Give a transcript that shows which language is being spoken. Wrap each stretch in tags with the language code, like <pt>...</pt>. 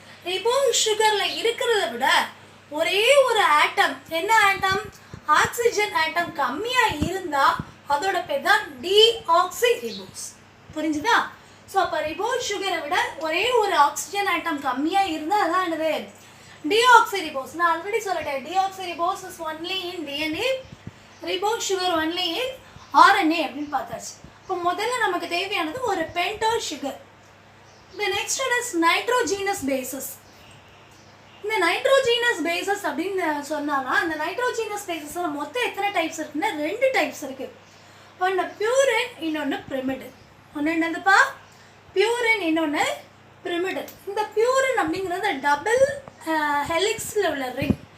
<ta>Ribose சுகர்ல இருக்கிறத விட ஒரே ஒரு ஆட்டம், என்ன ஆட்டம்? ஆக்சிஜன் ஆட்டம் கம்மியா இருந்தா அதோட பேர் தான் டிஆக்சிரிபோஸ். புரிஞ்சுதா? ஸோ அப்போ ரிபோஸ் சுகரை விட ஒரே ஒரு ஆக்சிஜன் ஆட்டம் கம்மியா இருந்தா அதான் என்னது? deoxyribose. நான் ஆல்ரெடி சொல்லிட்டேன்,</ta> <en>deoxyribose is only in DNA, ribose sugar only in RNA</en> <ta>அப்படின்னு பார்த்தாச்சு. இப்போ முதல்ல நமக்கு தேவையானது ஒரு pentose sugar.</ta> <en>The next one is nitrogenous bases.</en> <ta>இந்த நைட்ரோஜீனஸ் பேசஸ் அப்படின்னு சொன்னானா இந்த நைட்ரோஜீனஸ் பேசஸ்ல மொத்தம் எத்தனை டைப்ஸ் இருக்குன்னா 2 டைப்ஸ் இருக்கு. ஒன்று பியூரின், இன்னொன்று பிரிமிடின். ஒன்று என்னதுப்பா? பியூரின், இன்னொன்று பிரிமிடின். இந்த பியூரின் அப்படிங்கிறது டபுள் ஹெலிக்ஸில் உள்ள ரிங்.</ta>